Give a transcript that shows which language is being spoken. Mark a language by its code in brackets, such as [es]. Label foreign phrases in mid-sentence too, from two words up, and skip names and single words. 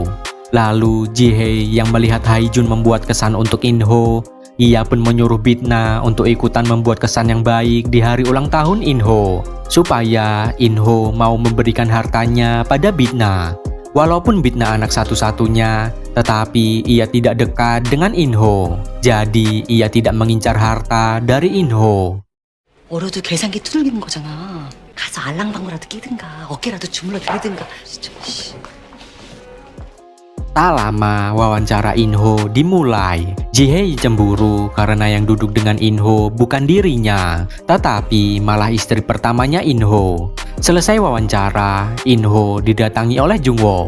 [id] Lalu Ji-hye yang melihat Hae-jun membuat kesan untuk In-ho, ia pun menyuruh Bitna untuk ikutan membuat kesan yang baik di hari ulang tahun In-ho, supaya In-ho mau memberikan hartanya pada Bitna. Walaupun Bitna anak satu-satunya, tetapi ia tidak dekat dengan In-ho. Jadi ia tidak mengincar harta dari In-ho. [ko] 얼어도 계산기 두들기는 거잖아. 가서 알랑방구라도 끼든가 어깨라도 주물러 드리든가. 진짜. 씨. [id] Tak lama wawancara In-ho dimulai. Ji-hye cemburu karena yang duduk dengan In-ho bukan dirinya, tetapi malah istri pertamanya In-ho. Selesai wawancara, In-ho didatangi oleh Jung-wook.